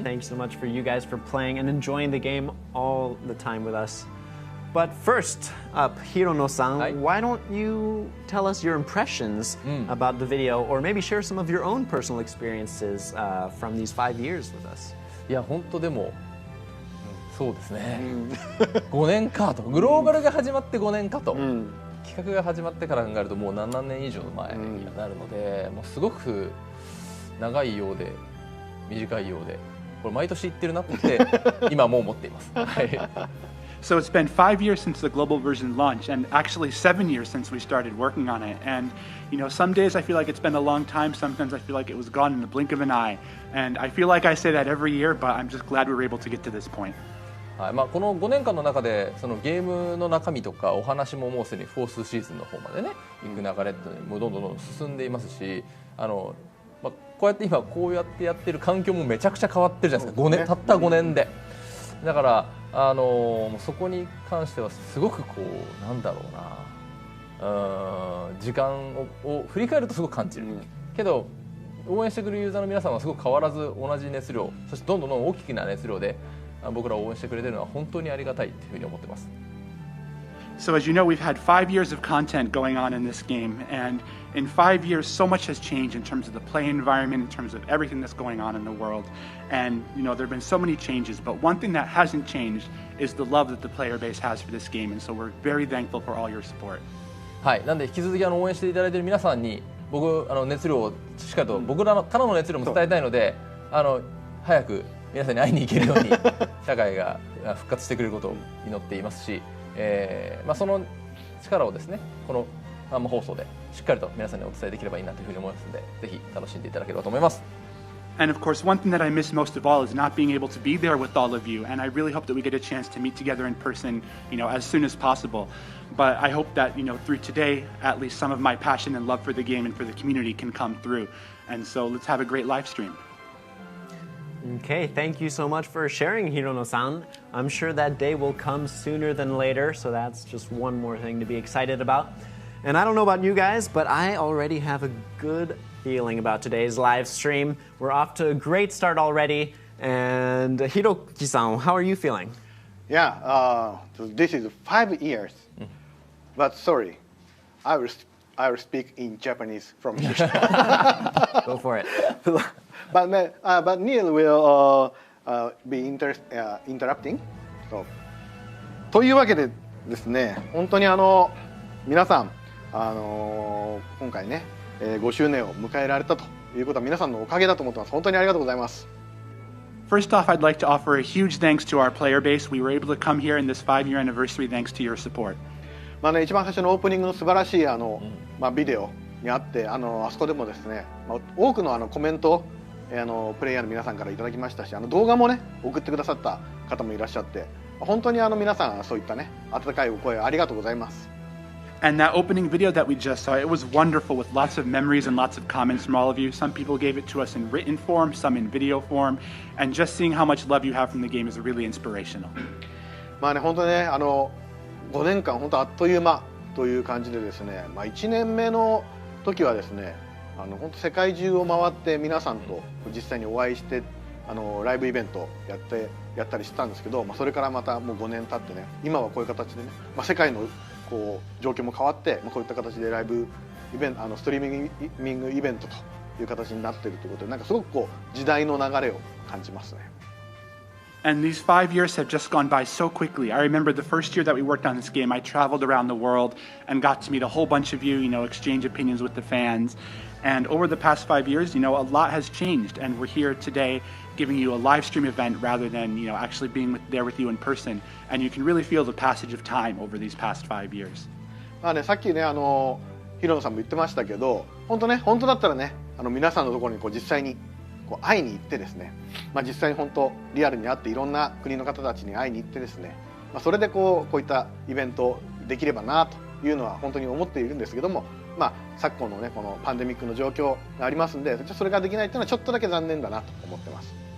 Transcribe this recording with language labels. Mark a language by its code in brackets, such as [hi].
[en] Thank you so much for you guys for playing and enjoying the game all the time with us. But first up, Hirono-san, why don't you tell us your impressions about the video, or maybe share some of your own personal experiences from these 5 years with us? [ja] いや本当でもそうですね。5年かと、グローバルが始まって5年かと、企画が始まってから考えるともう7年以上前になるので、もうすごく長いようで短いようで、これ毎年言ってるなって今も思っています。はい。 [en] So it's been 5 years since the global version launched, and actually 7 years since we started working on it. And some days I feel like it's been a long time, sometimes I feel like it was gone in the blink of an eye. And I feel like I say that every year, but I'm just glad we were able to get to this point. [ja] はい、この5年間の中でそのゲームの中身とかお話ももうすでにフォースシーズンの方までね行く流れってもうどんどん進んでいますし、こうやって今こうやってやってる環境もめちゃくちゃ変わってるじゃないですか。5年たった5年で。だからそこに関してはすごくなんだろうな、時間を振り返るとすごく感じる、けど応援してくれるユーザーの皆さんはすごく変わらず同じ熱量、そしてどんどん大きな熱量で僕らを応援してくれてるのは本当にありがたいというふうに思ってます。 [en] So as you know, we've had 5 years of content going on in this game, and in 5 years, so much has changed in terms of the play environment, in terms of everything that's going on in the world. And there have been so many changes, but one thing that hasn't changed is the love that the player base has for this game, and so we're very thankful for all your support. [ja] はい、なんで引き続き応援していただいている皆さんに僕熱量をしっかりと僕らのからの熱量も伝えたいので早く皆さんに会いに行けるように社会が復活してくれることを祈っていますし、その力をですねこの生放送でしっかりと皆さんにお伝えできればいいなというふうに思いますのでぜひ楽しんでいただければと思います。 [en] And of course, one thing that I miss most of all is not being able to be there with all of you. And I really hope that we get a chance to meet together in person, as soon as possible. But I hope that, through today, at least some of my passion and love for the game and for the community can come through. And so let's have a great live stream. Okay, thank you so much for sharing, Hirono-san. I'm sure that day will come sooner than later, so that's just one more thing to be excited about. And I don't know about you guys, but I already have a good feeling about today's live stream. We're off to a great start already. And Hiroki-san, how are you feeling? Yeah, this is 5 years. But sorry, I will speak in Japanese from here. Go for it. But Neil will be interrupting. [ja] So, というわけでですね、本当に皆さん、今回ね、5周年を迎えられたということは皆さんのおかげだと思ってます。本当にありがとうございます。 [en] First off, I'd like to offer a huge thanks to our player base. We were able to come here in this 5-year anniversary thanks to your support. [ja] 一番最初のオープニングの素晴らしいビデオにあってあそこでもですね、多くのコメントをプレイヤーの皆さんからいただきましたし動画もね送ってくださった方もいらっしゃって本当に皆さんそういったね温かいお声ありがとうございます。 [en] And that opening video that we just saw, it was wonderful with lots of memories and lots of comments from all of you. Some people gave it to us in written form, some in video form, and just seeing how much love you have from the game is really inspirational. [ja] 本当ね5年間本当あっという間という感じでですね、1年目の時はですね本当世界中を回って皆さんと実際にお会いしてライブイベントやったりしてたんですけど、それからまたもう5年経ってね今はこういう形でね、世界の状況も変わってこういった形でライブイベントストリーミングイベントという形になっているということで、すごく時代の流れを感じますね。 [en] And these 5 years have just gone by so quickly. I remember the first year that we worked on this game, I traveled around the world and got to meet a whole bunch of you, exchange opinions with the fans. And over the past 5 years, a lot has changed. And we're here today giving you a live stream event rather than, actually being there with you in person. And you can really feel the passage of time over these past 5 years. [ja] さっきね、ヒロノさんも言ってましたけど、本当だったらね、皆さんのところに実際に会いに行ってですね、実際に本当リアルに会っていろんな国の方たちに会いに行ってですね、それでこういったイベントできればなというのは本当に思っているんですけども、昨今のねこのパンデミックの状況がありますんで、それができないっていうのはちょっとだけ残念だなと思ってます。